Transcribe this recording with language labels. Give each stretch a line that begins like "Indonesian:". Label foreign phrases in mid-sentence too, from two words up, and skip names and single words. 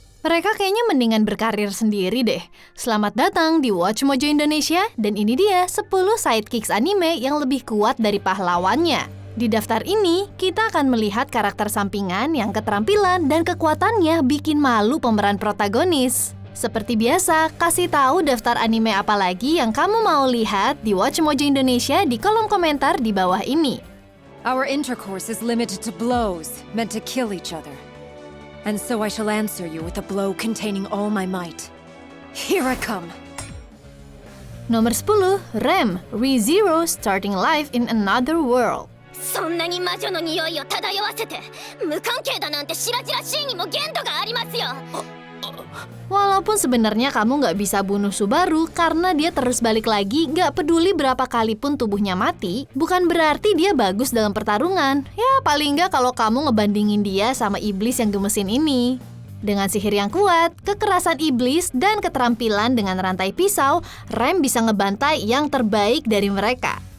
Indonesian: Mereka kayaknya mendingan berkarir sendiri deh. Selamat datang di Watch Mojo Indonesia, dan ini dia 10 sidekicks anime yang lebih kuat dari pahlawannya. Di daftar ini, kita akan melihat karakter sampingan yang keterampilan dan kekuatannya bikin malu pemeran protagonis. Seperti biasa, kasih tahu daftar anime apa lagi yang kamu mau lihat di Watch Mojo Indonesia di kolom komentar di bawah ini.
English: Our intercourse is limited to blows, meant to kill each other. And so I shall answer you with a blow containing all my might. Here I come.
Indonesian: Nomor 10, Rem, ReZero Starting Life in Another World.
Japanese: そんなに魔女の匂いを漂わせて無関係だなんて白々しいにも限度がありますよ。
Indonesian: Walaupun sebenarnya kamu nggak bisa bunuh Subaru karena dia terus balik lagi, nggak peduli berapa kali pun tubuhnya mati, bukan berarti dia bagus dalam pertarungan. Ya paling nggak kalau kamu ngebandingin dia sama iblis yang gemesin ini. Dengan sihir yang kuat, kekerasan iblis, dan keterampilan dengan rantai pisau, Rem bisa ngebantai yang terbaik dari mereka.